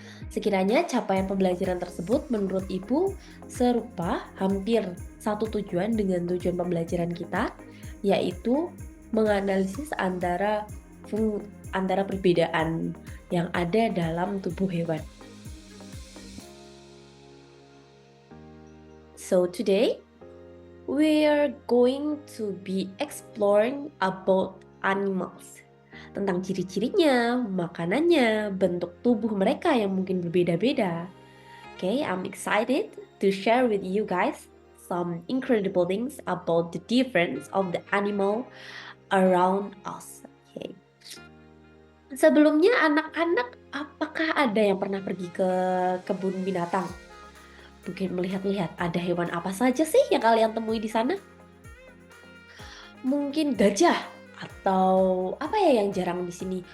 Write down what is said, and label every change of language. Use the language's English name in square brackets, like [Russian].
[Indonesian] Sekiranya capaian pembelajaran tersebut menurut Ibu serupa, hampir satu tujuan dengan tujuan pembelajaran kita, yaitu menganalisis antara perbedaan yang ada dalam tubuh hewan. [English] So today we are going to be exploring about animals. [Indonesian] Tentang ciri-cirinya, makanannya, bentuk tubuh mereka yang mungkin berbeda-beda. [English] Okay, I'm excited to share with you guys some incredible things about the difference of the animal around us. Okay. [Indonesian] Sebelumnya anak-anak, apakah ada yang pernah pergi ke kebun binatang? Mungkin melihat-lihat ada hewan apa saja sih yang kalian temui di sana? Mungkin gajah atau apa ya yang jarang di sini?